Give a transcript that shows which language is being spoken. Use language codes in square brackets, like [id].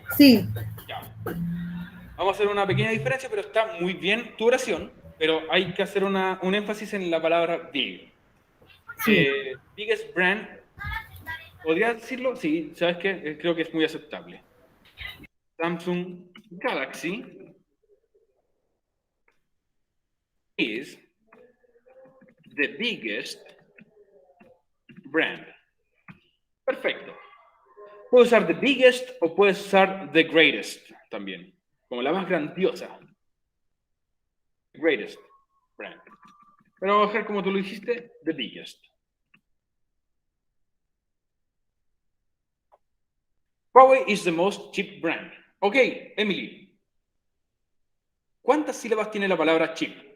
[es] Sí. Ya. Vamos a hacer una pequeña diferencia, pero está muy bien tu oración, pero hay que hacer un énfasis en la palabra big. Sí. [en] Biggest brand, [es] ¿podrías decirlo? Sí, ¿sabes qué? Creo que es muy aceptable. [en] Samsung Galaxy is the biggest brand. [es] Perfecto. Puedes usar [en] the biggest [es] o puedes usar [en] the greatest [es] también, como la más grandiosa. [en] Greatest brand. [es] Pero vamos a dejar como tú lo dijiste, [en] the biggest. Huawei is the most cheap brand. [es] Ok, Emily. ¿Cuántas sílabas tiene la palabra cheap?